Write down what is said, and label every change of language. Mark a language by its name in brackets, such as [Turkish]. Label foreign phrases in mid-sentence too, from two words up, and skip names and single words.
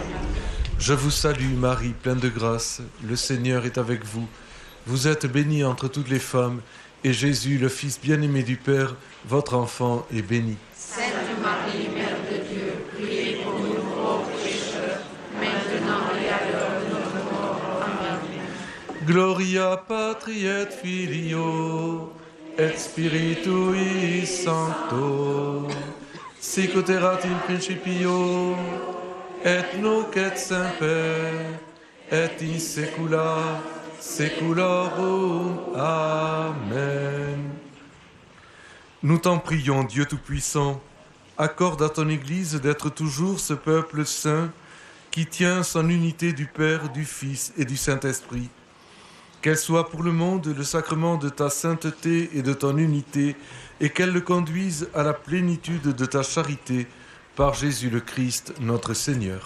[French] Je vous salue, Marie, pleine de grâce. Le Seigneur est avec vous. Vous êtes bénie entre toutes les femmes, et Jésus, le Fils bien-aimé du Père, votre enfant, est béni. Sainte Marie, Mère de Dieu, priez pour nous pauvres pécheurs, maintenant et à l'heure de notre mort. Amen. [Latin] Gloria Patri et Filio et Spiritui Sancto, sic erat in principio et nunc et semper et in saecula saeculorum. Amen. [French] Nous t'en prions, Dieu Tout-Puissant, accorde à ton Église d'être toujours ce peuple saint qui tient son unité du Père, du Fils et du Saint-Esprit. Qu'elle soit pour le monde le sacrement de ta sainteté et de ton unité, et qu'elle le conduise à la plénitude de ta charité, par Jésus le Christ, notre Seigneur.